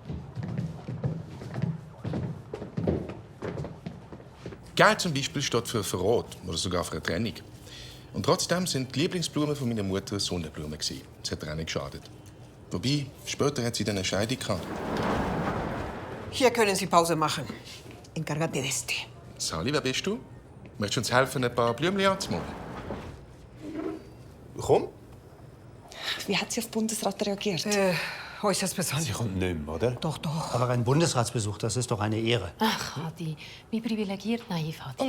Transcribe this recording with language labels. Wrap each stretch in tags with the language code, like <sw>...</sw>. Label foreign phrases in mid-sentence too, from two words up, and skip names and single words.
<de>Geld zum Beispiel steht für Verrat oder sogar für eine Trennung. Und trotzdem sind die Lieblingsblumen von meiner Mutter Sonnenblumen gewesen. Das hat ihr auch nicht geschadet. Wobei, später hat sie dann eine Scheidung gehabt. Hier können Sie Pause machen.</de> <es>Encárgate de este.</es> <de>Sally, wer bist du? Möchtest du uns helfen, ein paar Blümchen anzumalen? Komm. Wie hat sie auf den Bundesrat reagiert? Äußerst besonders. Sie kommt nicht mehr, oder? Doch, doch. Aber ein Bundesratsbesuch, das ist doch eine Ehre. Ach, Adi, wie privilegiert naiv, Adi.</de>